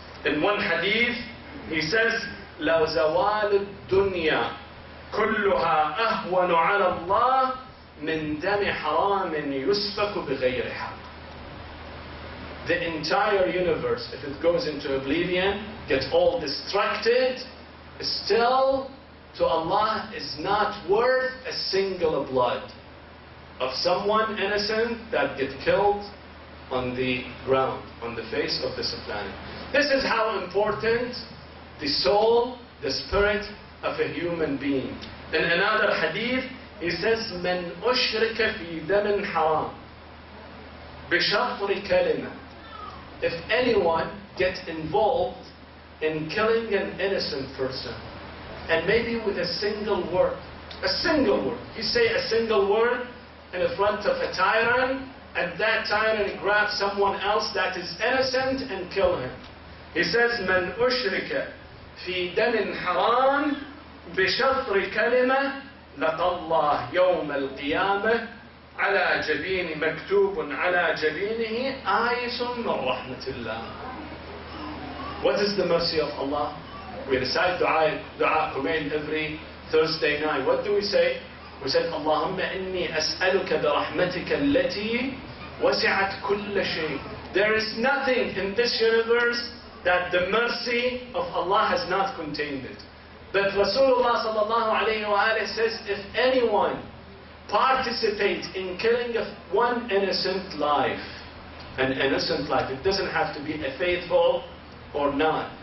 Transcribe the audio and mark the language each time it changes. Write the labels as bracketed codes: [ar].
[en] In one hadith, he says, [ar] لَوْ زَوَالُ الدُّنْيَا كُلُّهَا أَهْوَنُ عَلَى اللَّهِ مِنْ دَمِ حَرَامٍ يُسْفَكُ بِغَيْرِهَا. [en] The entire universe, if it goes into oblivion, gets all distracted, still to Allah is not worth a single blood of someone innocent that gets killed on the ground, on the face of this planet. This is how important the soul, the spirit of a human being. In another hadith, he says, [ar] مَنْ أُشْرِكَ فِي دَمٍ حَرَامٍ بِشَطْرِ كَلِمَةٍ. [en] If anyone gets involved in killing an innocent person, and maybe with a single word, he say a single word in front of a tyrant, and that tyrant grabs someone else that is innocent and kill him. He says, [ar] مَنْ أُشْرِكَ فِي دَمٍ حَرَامٍ بِشَطْرِ كَلِمَةٍ لَقَى اللَّهُ يَوْمَ الْقِيَامَةِ على جبين مكتوب على جبينه آيس من رحمة الله. [en] What is the mercy of Allah? We recite dua Kumail every Thursday night. What do we say? We said, [ar] اللهم إني أسألك برحمتك التي وسعت كل شيء. [en] There is nothing in this universe that the mercy of Allah has not contained it. But Rasulullah sallallahu alayhi wa says, if anyone participates in killing of one innocent life, an innocent life, it doesn't have to be a faithful or not.